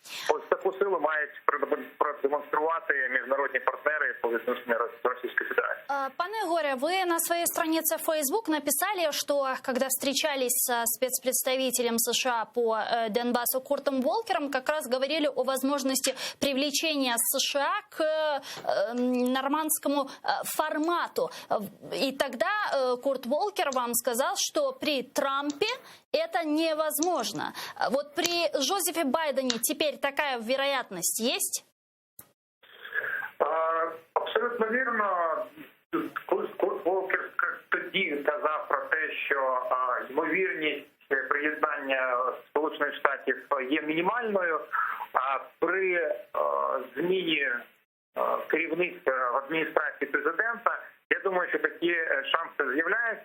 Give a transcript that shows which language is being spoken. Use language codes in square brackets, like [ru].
[uk] Ось таку силу мають продемонструвати міжнародні партнери по відношенню Російської Федерації. [ru] Пане Егоре, вы на своей странице в Facebook написали, что когда встречались со спецпредставителем США по Донбассу Куртом Волкером, как раз говорили о возможности привлечения США к нормандскому формату. И тогда Курт Волкер вам сказал, что при Трампе это невозможно. Вот при Джозефе Байдене теперь такая вероятность есть? [uk] Абсолютно вірно. Курт Волкер тоді казав про те, що ймовірність приєднання Сполучених Штатів є мінімальною, а при зміні керівництва в адміністрації президента, я думаю, що такі шанси з'являються.